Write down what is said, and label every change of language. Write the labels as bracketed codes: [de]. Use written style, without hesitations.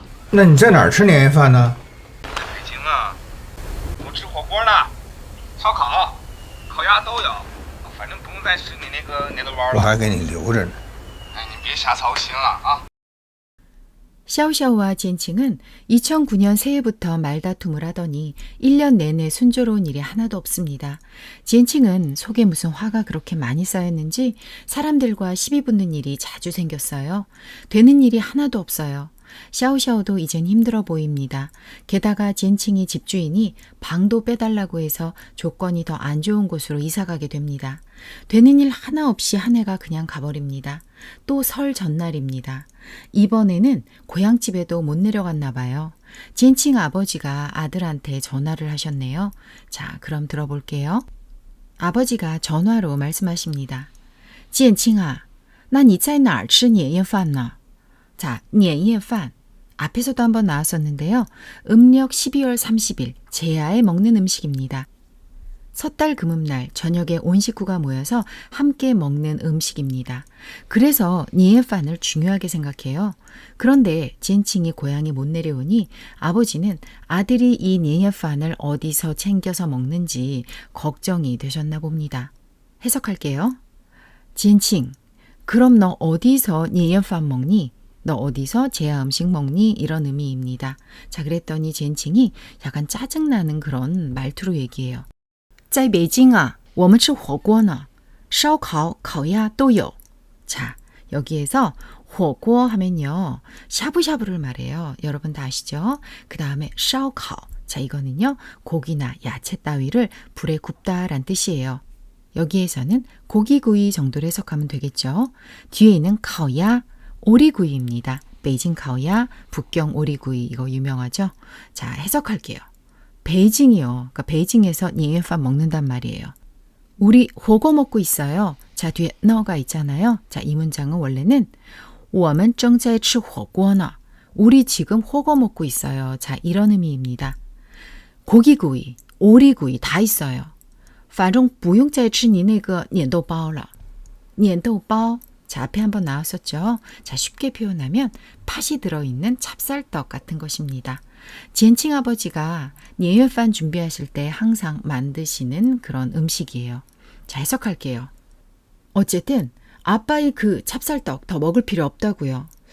[zh] 那你在哪儿吃年夜饭呢？在北京啊，我吃火锅呢，烧烤、烤鸭都有，反正不用再吃你那个年豆包了。我还给你留着呢。哎，你别瞎操心了啊！ [ko] 샤오샤오와 젠칭은 2009년 새해부터 말다툼을 하더니 1년 내내 순조로운 일이 하나도 없습니다. 젠칭은 속에 무슨 화가 그렇게 많이 쌓였는지 사람들과 시비 붙는 일이 자주 생겼어요. 되는 일이 하나도 없어요. 샤오샤오도 이젠 힘들어 보입니다. 게다가 젠칭이 집주인이 방도 빼달라고 해서 조건이 더 안 좋은 곳으로 이사가게 됩니다. 되는 일 하나 없이 한 해가 그냥 가버립니다. 또 설 전날입니다. 이번에는 고향집에도 못 내려갔나 봐요. 젠칭 아버지가 아들한테 전화를 하셨네요. 자, 그럼 들어볼게요. 아버지가 전화로 말씀하십니다. [zh] 建清啊，那你在哪儿吃年夜饭呢? [ko] 자, 年夜饭 앞에서도 한번 나왔었는데요. 음력 12월 30일 제야에 먹는 음식입니다. 섣달 금음날 저녁에 온 식구가 모여서 함께 먹는 음식입니다. 그래서 니에판을 중요하게 생각해요. 그런데 젠칭이 고향에 못 내려오니 아버지는 아들이 이 니에판을 어디서 챙겨서 먹는지 걱정이 되셨나 봅니다. 해석할게요. 젠칭, 그럼 너 어디서 니에판 먹니? 너 어디서 제야 음식 먹니? 이런 의미입니다. 자, 그랬더니 젠칭이 약간 짜증나는 그런 말투로 얘기해요. [zh] 在北京啊，我们吃火锅呢，烧烤、烤鸭都有. [ko] 자, 여기에서 火锅 하면요. 샤브샤브를 말해요. 여러분 다 아시죠? 그 다음에 烧烤. 자, 이거는요. 고기나 야채 따위를 불에 굽다란 뜻이에요. 여기에서는 고기구이 정도로 해석하면 되겠죠. 뒤에 있는 烤鸭, 오리구이입니다. 베이징 烤鸭, 북경 오리구이 이거 유명하죠? 자, 해석할게요. 베이징이요. 그러니까 베이징에서 니에판 먹는단 말이에요. 우리 호거 먹고 있어요. 자, 뒤에 너가 있잖아요. 자, 이 문장은 원래는 我们正在吃火锅呢. 우리 지금 호거 먹고 있어요. 자, 이런 의미입니다. 고기구이, 오리구이 다 있어요. [zh] 反正不用再吃你那个碾豆包了. [ko] 碾豆包 자, 앞에 한번 나왔었죠. 자, 쉽게 표현하면 팥이 들어있는 찹쌀떡 같은 것입니다. 젠칭 아버지가 니에판 준비하실 때 항상 만드시는 그런 음식이에요. 자, 해석할게요. 어쨌든 아빠의 그 찹쌀떡 더 먹을 필요 없다고요.